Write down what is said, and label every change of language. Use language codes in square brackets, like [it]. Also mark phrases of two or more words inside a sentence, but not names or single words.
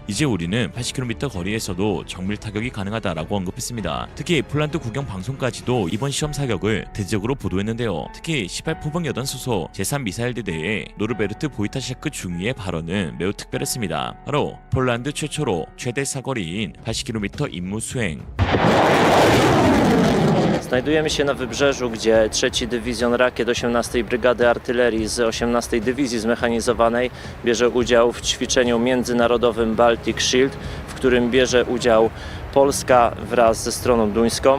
[ko] 이제 우리는 80km 거리에서도 정밀 타격이 가능하다라고 언급했습니다. 특히 폴란드 국영 방송까지도 이번 시험 사격을 대대적으로 보도했는데요. 특히 18포병 여단 소속 제3미사일대대의 노르베르트 보이타샤크 중위의 발언은 매우 특별했습니다. 바로 폴란드 최초로 최대 사거리인 80km 임무 수행. [pl] Znajdujemy się na wybrzeżu, gdzie 3. Dywizjon Rakiet 18 Brygady Artylerii z 18 Dywizji Zmechanizowanej bierze udział w ćwiczeniu międzynarodowym Baltic Shield, w którym bierze udział Polska wraz ze stroną duńską.